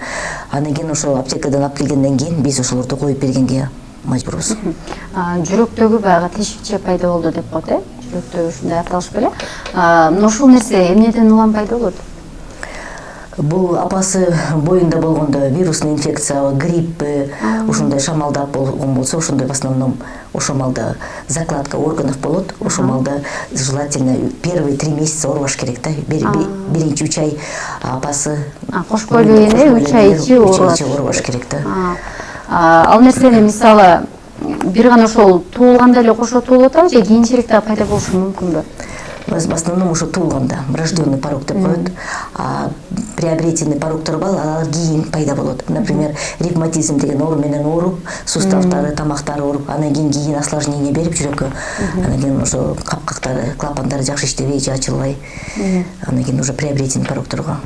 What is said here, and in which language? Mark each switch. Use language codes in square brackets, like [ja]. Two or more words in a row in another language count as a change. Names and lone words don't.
[ky] Анан кийин ошол аптекадан алып келгенден кийин биз ошолорду коюп бергенге мажбурбуз. Жүрөктөгү баягы тешикче пайда болду деп коет, Жүрөктө ушундай аталыш беле. Ошол нерсе эмнеден улам пайда болот? Бул апасы боюнда болгондо [ru] вирусный инфекция, [ky] грипп ошондой шамалдап болгон болсо, ошондой [ru] в основном [ky] ошо малда [ru] закладка органов [ky] болот. Ошо малда [ru] желательно первые 3 месяца [ky] оорубаш керек да. Биринчи 3 ай апасы кош бойлуу 3 ай ичи оорубаш керек да. Ал нерсени мисалы бир гана ошол туулганда эле кошо туулуп атабы же кийинчерээк да пайда болушу мүмкүнбү? [ru] В основном уже [ky] туулганда [ru] врожденный порог [ky] деп коет, [ru] а приобретенный [ky] порогдор бар, алар кийин пайда болот. Например, ревматизм деген оору менен ооруп, суставтары, тамактары ооруп, анан кийин осложнение берип жүрөккө, анан кийин ошо капкактары, клапандары жакшы иштебей же ачылбай, анан кийин [ru] уже приобретенный [ky] порогдорго.